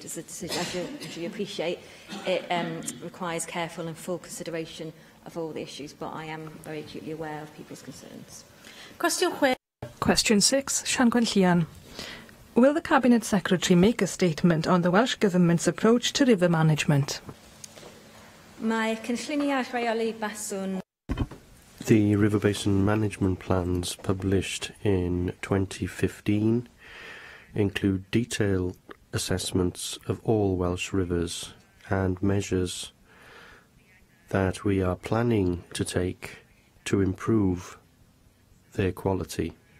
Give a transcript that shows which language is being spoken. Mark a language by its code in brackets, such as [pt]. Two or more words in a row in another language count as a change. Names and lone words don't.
[en] As a decision, as you appreciate, it requires careful and full consideration of all the issues, but I am very acutely aware of people's concerns. Question 6, Sian Gwenllian. Will the Cabinet Secretary make a statement on the Welsh Government's approach to river management? [cy] Mae cynlluniau rheoli baswn. [en] The River Basin Management Plans published in 2015 include detailed assessments of all Welsh rivers and measures that we are planning to take to improve their quality.